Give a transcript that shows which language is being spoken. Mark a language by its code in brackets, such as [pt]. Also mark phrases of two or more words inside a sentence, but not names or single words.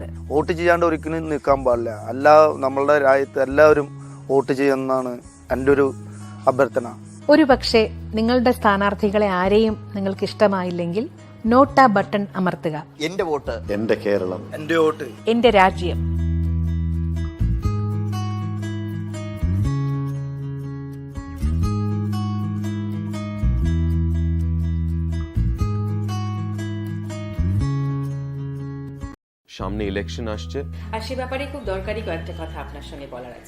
[ml] വോട്ട് ചെയ്യാണ്ട് ഒരിക്കലും നിൽക്കാൻ പാടില്ല. നമ്മളുടെ രാജ്യത്ത് എല്ലാവരും വോട്ട് ചെയ്യുന്നതാണ് എൻ്റെ ഒരു അഭ്യർത്ഥന. ഒരു പക്ഷേ നിങ്ങളുടെ സ്ഥാനാർത്ഥികളെ ആരെയും നിങ്ങൾക്ക് ഇഷ്ടമായില്ലെങ്കിൽ നോട്ട് ആ ബട്ടൺ അമർത്തുക. എന്റെ വോട്ട്, എന്റെ കേരളം, എൻ്റെ വോട്ട്, എന്റെ രാജ്യം. [bn] সামনে ইলেকশন আসছে, আর সে ব্যাপারে খুব দরকারি কয়েকটা কথা আপনার সঙ্গে বলার আছে।